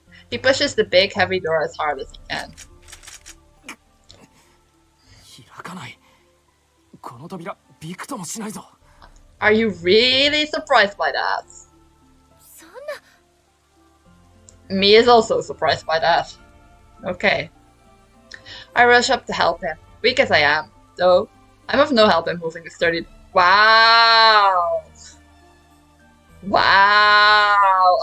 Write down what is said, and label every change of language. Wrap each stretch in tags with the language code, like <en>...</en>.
<en>He pushes the big heavy door as hard as he can.</en> <ja>開かない。この扉びくともしないぞ。</ja> <en>Are you really surprised by that?</en> <ja>そんな。</ja> <en>Me is also surprised by that. Okay. I rush up to help him, weak as I am, though I'm of no help in moving the sturdy. Wow! Wow!</en>